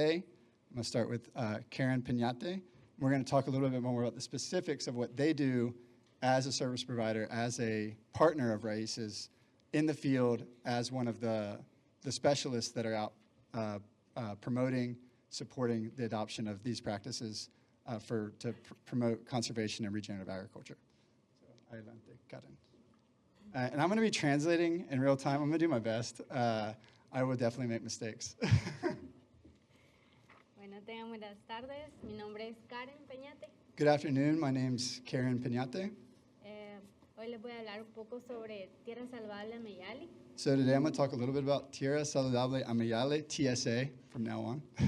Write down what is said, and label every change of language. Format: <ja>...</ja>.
<en>I'm going to start with Karen Piñate. We're going to talk a little bit more about the specifics of what they do as a service provider, as a partner of Raíces in the field, as one of the specialists that are out promoting, supporting the adoption of these practices to promote conservation and regenerative agriculture. So, adelante, Karen. And I'm going to be translating in real time. I'm going to do my best. I will definitely make mistakes.</en> <es>Bueno, tengan buenas tardes. Mi nombre es Karen Peñate.</es> <en>Good afternoon. My name's Karen Piñate.</en> <es>Hoy les voy a hablar un poco sobre Tierra Saludable Ameyali.</es> <en>So today I'm going to talk a little bit about Tierra Saludable Ameyali, TSA, from now on.</en>